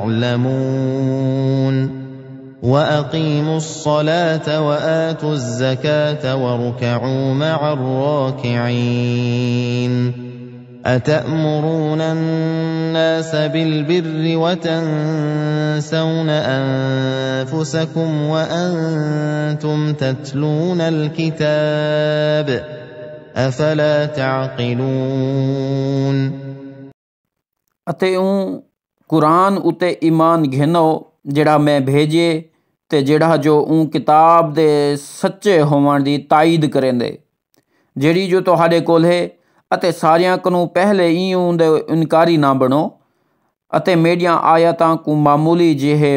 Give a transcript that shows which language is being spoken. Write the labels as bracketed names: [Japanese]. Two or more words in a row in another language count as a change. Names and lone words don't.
[Arabic] تعلمون وأقيموا الصلاة وآتوا الزكاة واركعوا مع الراكعين أتأمرون الناس بالبر وتنسون أنفسكم وأنتم تتلون الكتاب أفلا تعقلون [Punjabi] ਅਤੇ ਉਹ ਕੁਰਾਨ ਉਤੇ ਈਮਾਨ ਘਿਨੋ ਜਿਹੜਾ ਮੈਂ ਭੇਜੇ ਤੇ ਜਿਹੜਾ ਜੋ ਉਹ ਕਿਤਾਬ ਦੇ ਸੱਚੇ ਹੋਣ ਦੀ ਤਾਇਦ ਕਰੇਂਦੇ ਜਿਹੜੀ ਜੋ ਤੁਹਾਡੇ ਕੋਲ ਹੈ ਅਤੇ ਸਾਰਿਆਂ ਨੂੰ ਪਹਿਲੇ ਹੀ ਉਹਦੇ ਇਨਕਾਰੀ ਨਾ ਬਣੋ ਅਤੇ ਮੇਰੀਆਂ ਆਇਤਾਂ ਨੂੰ ਮਾਮੂਲੀ ਜਿਹੇ